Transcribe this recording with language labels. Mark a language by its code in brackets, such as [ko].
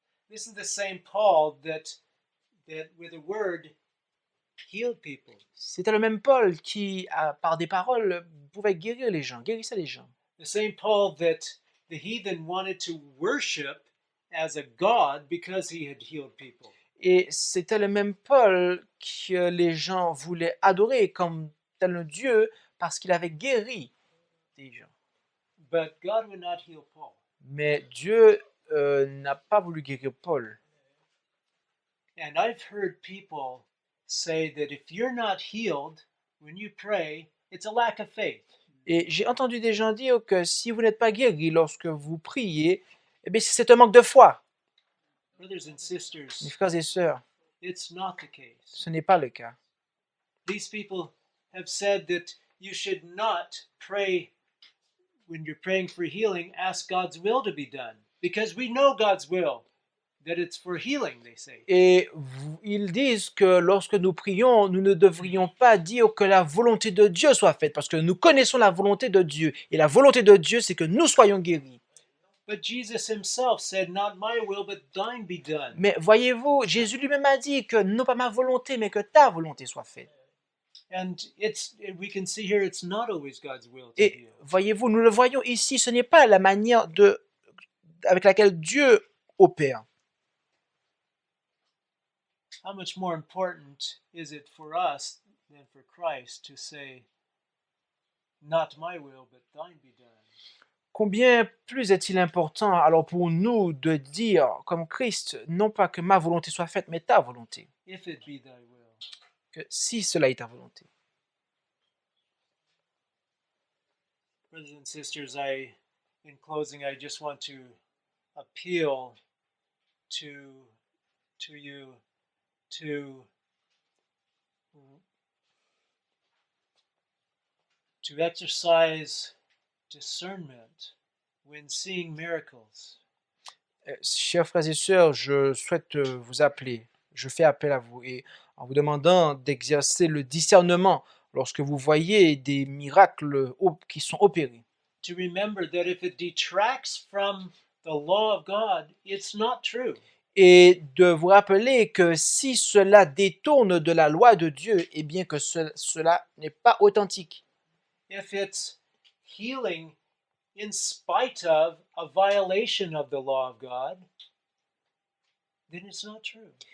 [en] This is the same Paul that with a word healed people. [fr] C'était le même Paul qui, par des paroles, pouvait guérissait les gens. [en] The same Paul that the heathen wanted to worship as a god because he had healed people. [fr] Et c'était le même Paul que les gens voulaient adorer comme tel un Dieu parce qu'il avait guéri des gens. [en] But God would not heal Paul. [fr] Mais Dieu n'a pas voulu guérir Paul. [en] And I've heard people say that if you're not healed when you pray, it's a lack of faith. [fr] Et j'ai entendu des gens dire que si vous n'êtes pas guéri lorsque vous priez, eh bien c'est un manque de foi. [en] Brothers and [fr] Mes [en] sisters, [fr] frères et sœurs, [en] it's not the case. [fr] ce n'est pas le cas. [en] These people have said that you should not pray when you're praying for healing, ask God's will to be done. Because we know God's will, that it's for healing, they say. [fr] Et ils disent que lorsque nous prions, nous ne devrions pas dire que la volonté de Dieu soit faite, parce que nous connaissons la volonté de Dieu. Et la volonté de Dieu, c'est que nous soyons guéris. [en] But Jesus himself said, Not my will, but thine be done. [fr] Mais voyez-vous, Jésus lui-même a dit que non pas ma volonté, mais que ta volonté soit faite. [en] And we can see here it's not always God's will to [fr] Et [en] heal. [fr] voyez-vous, nous le voyons ici, ce n'est pas la manière avec laquelle Dieu opère. [en] How much more important is it for us than for Christ to say, Not my will, but thine be done? [fr] Combien plus est-il important alors pour nous de dire, comme Christ, non pas que ma volonté soit faite, mais ta volonté, [en] If it be thy will. [fr] que si cela est ta volonté. [en] Brothers and sisters, in closing, I just want to appeal to you to exercise discernment when seeing miracles. [fr] Chers frères et sœurs, je souhaite je fais appel à vous et en vous demandant d'exercer le discernement lorsque vous voyez des miracles qui sont opérés. [en] To remember that if it detracts from the law of God, it's not true. [fr] Et de vous rappeler que si cela détourne de la loi de Dieu, eh bien que cela n'est pas authentique. [en] If it's healing in spite of a violation of the law of God, then it's not true.